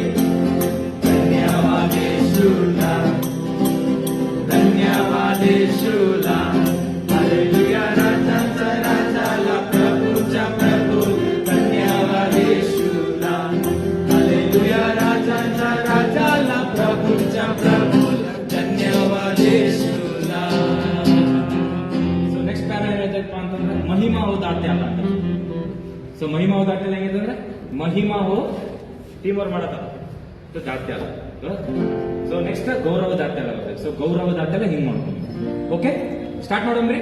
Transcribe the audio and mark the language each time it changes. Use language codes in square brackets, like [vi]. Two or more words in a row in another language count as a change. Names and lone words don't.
[mr] धन्यवाद येशूला, धन्यवाद येशूला. हालेलुया राजाचा राजाला, प्रभूचा प्रभू. धन्यवाद येशूला. हालेलुया राजाचा राजाला, प्रभूचा प्रभू. धन्यवाद येशूला. [en] so next para [kn] ಏನೈತಪ್ಪ ಅಂತಂದ್ರೆ [mr] महिमा हो दाट्याला [kn] ಅಂತ. ಸೊ [mr] महिमा हो दाट्याला [kn] ಹೆಂಗೈತಂದ್ರೆ [mr] महिमा हो [en] team work [kn] ಮಾಡತ್ತ ದಾಟ್ಯಾಲ. [en] so next [mr] गौरव दाट्याला. [kn] ಸೊ [mr] गौरव दाट्याला [kn] ಹಿಂಗ್ ಮಾಡ್ಕೊಂಡು [en] okay start [kn] ಮಾಡೋಣ್ರಿ.